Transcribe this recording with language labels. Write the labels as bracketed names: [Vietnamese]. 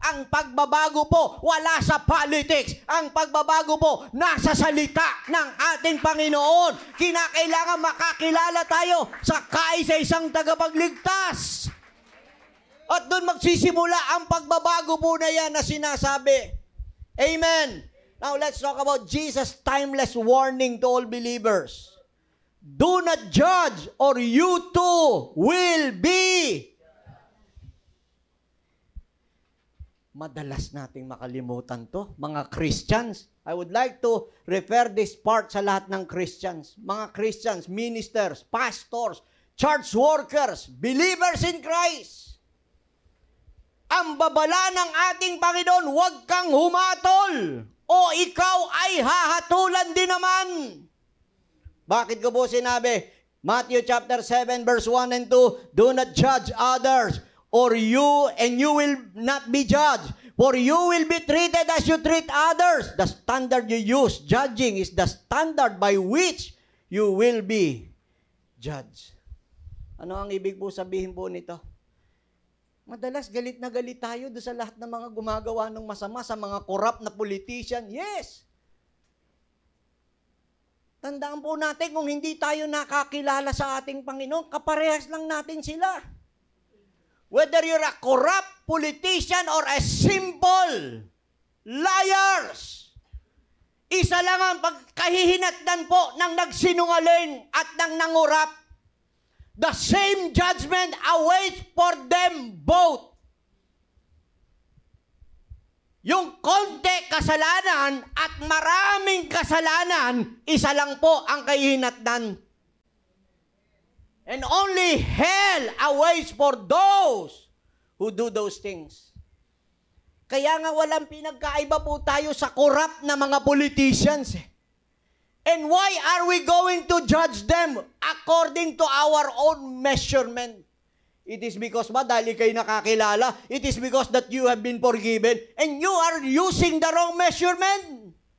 [Filipino] Ang pagbabago po wala sa politics. Ang pagbabago po nasa salita ng ating Panginoon. Kinakailangan makakilala tayo sa kaisa-isang tagapagligtas. At doon magsisimula ang pagbabago po na yan na sinasabi. Amen. [English] Now, let's talk about Jesus' timeless warning to all believers. Do not judge or you too will be. [Filipino] Madalas nating makalimutan to, mga Christians. [English] I would like to refer this part [Filipino] sa lahat ng [English] Christians. Mga Christians, ministers, pastors, church workers, believers in Christ. [Filipino] Ang babala ng ating Panginoon, huwag kang humatol. O ikaw ay hahatulan din naman. Bakit ko po sinabi? [English] Matthew chapter 7 verse 1 and 2, do not judge others, or you will not be judged. For you will be treated as you treat others. The standard you use, judging, is the standard by which you will be judged. [Filipino] Ano ang ibig po sabihin po nito? Madalas galit na galit tayo doon sa lahat ng mga gumagawa ng masama, sa mga corrupt na politician. [English] Yes! [Filipino] Tandaan po natin, kung hindi tayo nakakilala sa ating Panginoon, kaparehas lang natin sila. [English] Whether you're a corrupt politician or a simple liars, [Filipino] isa lang ang pagkahihinatnan po ng nagsinungaling at ng nangurap. [English] The same judgment awaits for them both. [Filipino] Yung konti kasalanan at maraming kasalanan, isa lang po ang kahihinatnan. [English] And only hell awaits for those who do those things. [Filipino] Kaya nga walang pinagkaiba po tayo sa corrupt na mga politicians. [English] And why are we going to judge them according to our own measurement? It is because [Filipino] ba dahil kayo nakakilala? [English] It is because that you have been forgiven and you are using the wrong measurement.